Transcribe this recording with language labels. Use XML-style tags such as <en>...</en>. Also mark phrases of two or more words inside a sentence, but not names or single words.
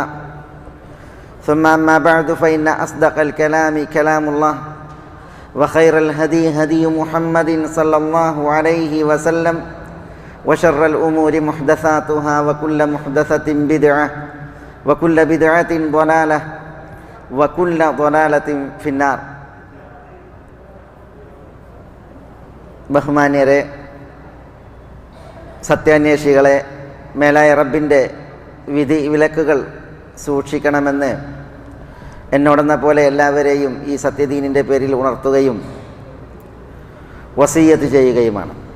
<ar>ثم أما بعد فإن أصدق الكلام كلام الله وخير الهدي هدي محمد صلى الله عليه وسلم وشر الأمور محدثاتها وكل محدثة بدعة وكل بدعة ضلالة وكل ضلالة في النار.</ar> <ml>ബഹുമാന്യരെ, സത്യാന്വേഷികളെ, മേലായ റബ്ബിൻ്റെ വിധി വിലക്കുകൾ സൂക്ഷിക്കണമെന്ന് എന്നോടെന്ന പോലെ എല്ലാവരെയും ഈ സത്യദീനിൻ്റെ പേരിൽ ഉണർത്തുകയും വസിയ്യത്ത് ചെയ്യുകയുമാണ്.</ml>